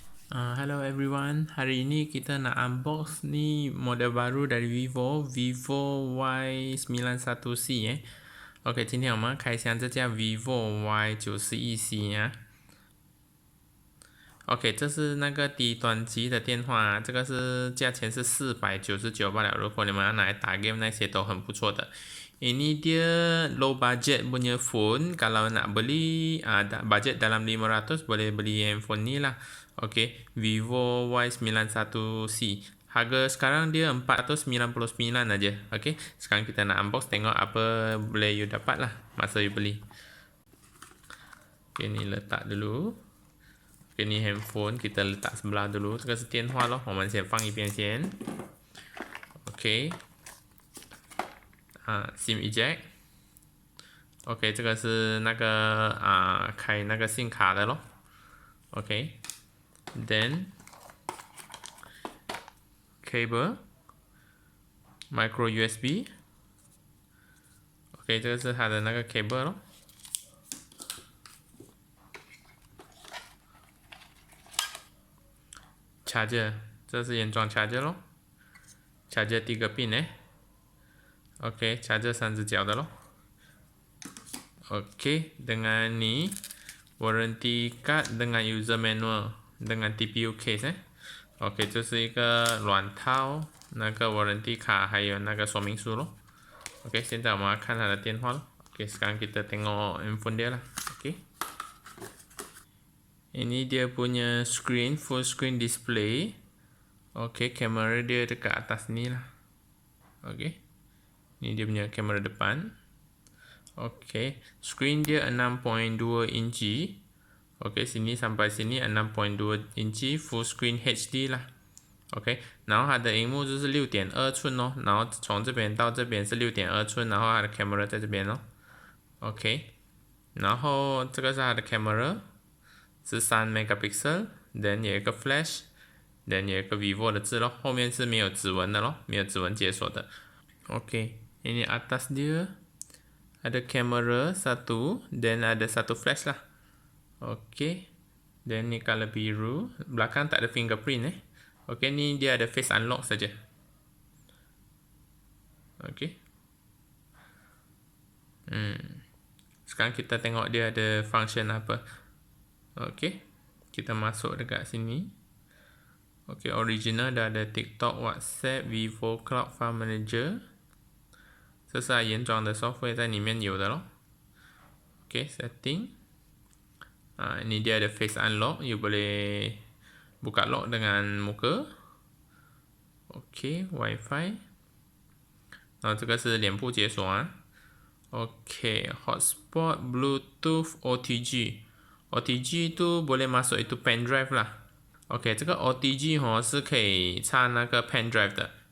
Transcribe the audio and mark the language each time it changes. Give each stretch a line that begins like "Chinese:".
Malay: Hello everyone, hari ini kita nak unbox ni model baru dari Vivo Y91C OK，
Chinese: 今天我们开箱这架 Vivo Y91C 啊。 OK， 这是那个低端级的电话啊，这个是价钱是499罢了。如果你们要拿来打 game 那些都很不错的。
Malay: Ini dia low budget punya phone. Kalau nak beli budget dalam 500 boleh beli handphone ni lah. Okay, Vivo Y91C. Harga sekarang dia 499 aja. Okay, sekarang kita nak unbox tengok apa boleh you dapat lah masa you beli. Okay, ni letak dulu. Okay, ni handphone kita letak sebelah dulu.
Chinese: 这个是电话咯，我们先放一边先。 Okay.
English: SIM eject。
Chinese: OK， 这个是那个开那个 SIM 卡的咯。
English: OK，then cable micro USB。
Chinese: OK， 这个是它的那个 cable 咯。 charger， 这是原装 charger 咯。 charger 3个 pin OK， charger 3只角的咯。
Malay: OK， dengan ni warranty card dengan user manual dengan TPU case OK，
Chinese: 这是一个软套那个 warranty 卡还有那个说明书咯。 OK， 现在我们要看它的电话咯。
Malay: OK， sekarang kita tengok handphone dia lah. OK， ini dia punya screen,
English: full screen display.
Malay: OK， kamera dia dekat atas ni lah. OK， ni dia punya kamera depan. OK, screen dia 6.2 inci.
Chinese: OK，
Malay: sini sampai sini 6.2 inci
Chinese: full screen HD 啦。 OK， 然后它的荧幕就是6.2寸咯，然后从这边到这边是6.2寸，然后它的 camera 在这边咯。 OK， 然后这个是它的 camera， 是3 megapixel，then 有一个 flash，then 有一个 Vivo 的字咯，后面是没有指纹的咯，没有指纹解锁的。
Malay: OK， ini atas dia ada kamera satu, dan ada satu flash lah. OK, dan ni color biru, belakang tak ada fingerprint OK, ni dia ada face unlock saja. OK. Sekarang kita tengok dia ada function apa. OK, kita masuk dekat sini. OK, original dah ada TikTok, WhatsApp, Vivo Cloud File Manager.
Chinese: 这是它原装的 software 在里面有的咯。OK, setting.
Malay: Ini dia ada face unlock, you boleh buka lock dengan muka.
Chinese: OK, Wi-Fi. 然后这个是脸部解锁OK, hotspot, Bluetooth, OTG.
Malay: OTG tu boleh masuk itu pen drive lah.
Chinese: OK， 这个 OTG 是可以插那个 pen drive 的。